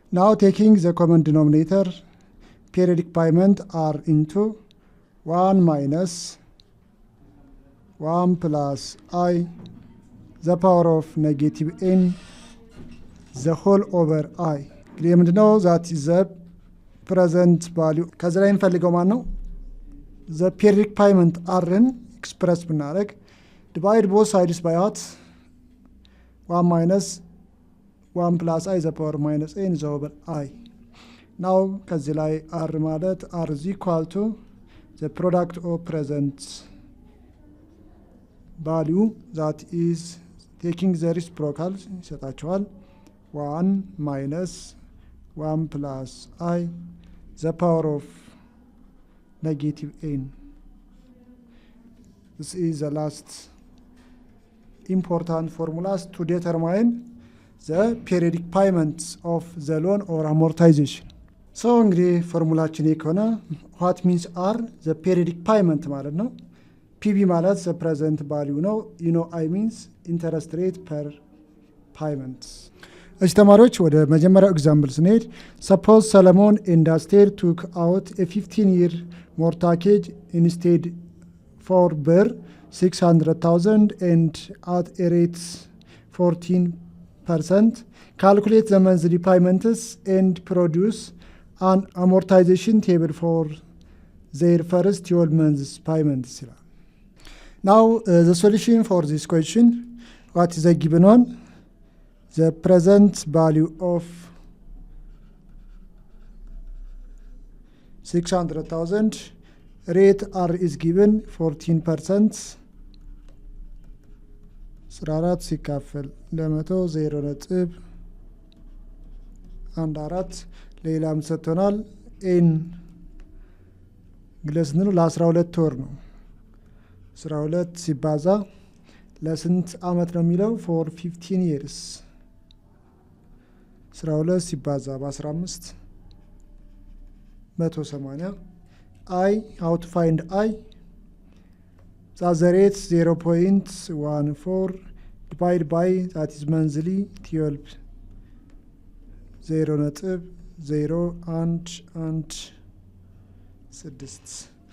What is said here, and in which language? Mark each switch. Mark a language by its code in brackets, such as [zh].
[en] Now taking the common denominator periodic payment r into 1 minus 1 plus I the power of negative n the whole over I. [am] እንግዲህ ምንድነው? [en] that is the present value [am] ከዚህ ላይ እንፈልገው ማን ነው? [en] the periodic payment rን ኤክስፕረስ ብናደርግ divide both sides by what 1 minus 1 plus I the power minus n the over I. now [am] ከዚህ ላይ [en] r ማለት r is equal to the product of present value that is taking the reciprocal ይሰጣቸዋል 1 minus 1 plus I the power of negative n. this is the last important formulas to determine the periodic payments of the loan or amortization. so [am] እንግዲህ ፎርሙላችን ከሆነ [en] what means are the periodic payment ማለት ነው። PV ማለት the present value ነው። I means interest rate per payments። [am] እሺ ተማሪዎች ወደ መጀመሪያው ኤግዛምፕል ስንሄድ [en] ሰፖዝ ሰለሞን ኤንድ አስቴር ቱክ አውት ኤ 15-year ሞርታጌጅ ኢንስቴድ ፎር ብር 600,000 and at a rate 14%. Calculate the monthly payments and produce an amortization table for their first 12 months payments. Now the solution for this question, what is the given one? The present value of 600,000, rate R is given 14%. [am] 14 ሲካፈል ለ100 0.14 ሌላም ሰጥቶናል። ኤን ግለስንሉ ለ12 ወር ነው። 12 ሲባዛ ለስንት አመት ነው የሚለው? [en] for 15 years [am] 12 ሲባዛ በ15 180. [en] I, how to find I? That's the rate 0.14 divided by, that is monthly, 12 0.016.